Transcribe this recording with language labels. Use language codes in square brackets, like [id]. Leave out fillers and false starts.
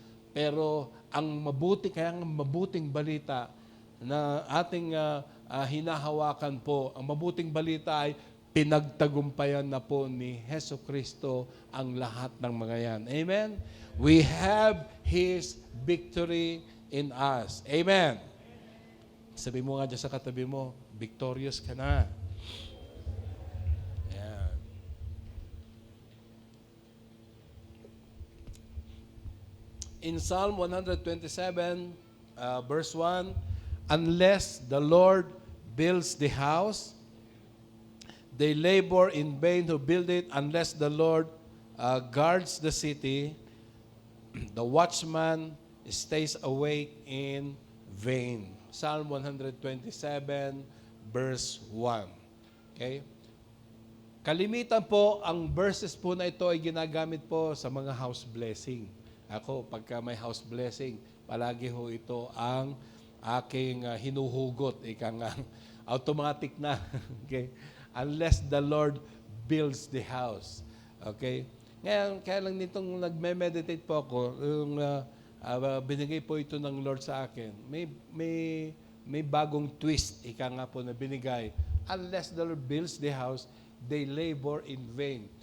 [tl] Pero kaya ang mabuting balita na ating hinahawakan po, ang mabuting balita ay pinagtagumpayan na po ni Heso Kristo ang lahat ng mga yan. Amen? [en] We have His victory in us. Amen? [tl] Sabi mo nga dyan sa katabi mo, victorious ka na. Ayan. [en] In Psalm 127, verse 1, unless the Lord builds the house, they labor in vain who build it. Unless the Lord guards the city, the watchman stays awake in vain. Psalm 127, verse 1. Okay? [tl] Kalimitan po, ang verses po na ito ay ginagamit po sa mga house blessing. Ako, pagka may house blessing, palagi ho ito ang aking hinuhugot. Ika nga, automatic na. Okay? [en] Unless the Lord builds the house. Okay? [tl] Ngayon, kaya lang nitong nagme-meditate po ako, yung binigay po ito ng Lord sa akin, may bagong twist, ika nga po na binigay. [en] Unless the Lord builds the house, they labor in vain.